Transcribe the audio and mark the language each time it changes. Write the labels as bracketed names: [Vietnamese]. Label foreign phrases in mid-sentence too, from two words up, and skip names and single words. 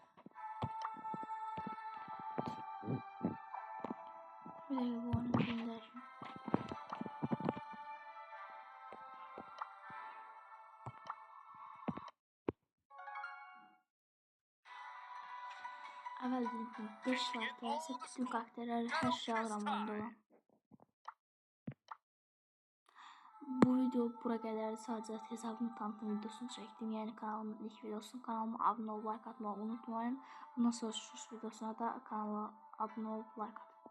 [Turkish] Bir de bu onu gönderim. [Azerbaijani] Əvvəl dedim ki 5 like gəlsə bütün karakterləri hər şey alıram onda olan. Bu video bura qədər sadəcə hesabımı tanıtım videosunu çəkdim. Yəni kanalımın ilk videosu. Kanalıma abunə olub like atmağı unutmayın. Bundan sonra videosuna da kanala abunə olub like atın.